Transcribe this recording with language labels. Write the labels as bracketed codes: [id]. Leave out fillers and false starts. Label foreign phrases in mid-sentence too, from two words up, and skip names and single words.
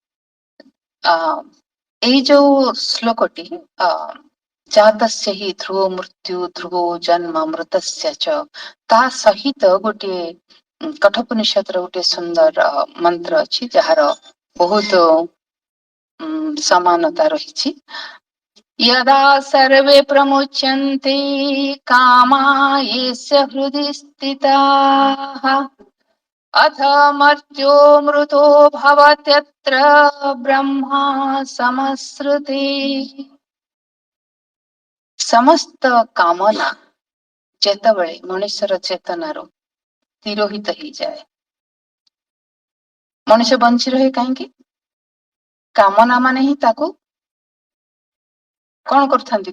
[or] ଏଇ ଯୋଉ ଶ୍ଲୋକଟି [sa] ଜାତସ୍ୟ ହି ଧ୍ରୁବ ମୃତ୍ୟୁ ଧ୍ରୁବୋ ଜନ୍ମ ମୃତସ୍ୟ ଚ, [or] ତା ସହିତ ଗୋଟିଏ କଠୋପନିଷଦର ଗୋଟେ ସୁନ୍ଦର ମନ୍ତ୍ର ଅଛି ଯାହାର ବହୁତ ସମାନତା ରହିଛି। [sa] यदा सर्वे प्रमुच्यन्ते कामा येस्य हृदि स्थिताः अथ मर्त्यो मृतो भवत्यत्र ब्रह्मा समश्रुते। [or] ସମସ୍ତ କାମନା ଯେତେବେଳେ ମଣିଷର ଚେତନାରୁ ତିରୋହିତ ହେଇଯାଏ, ମଣିଷ ବଞ୍ଚି ରହେ କାହିଁକି? କାମନା ମାନେ ହିଁ ତାକୁ କଣ କରୁଥାନ୍ତି?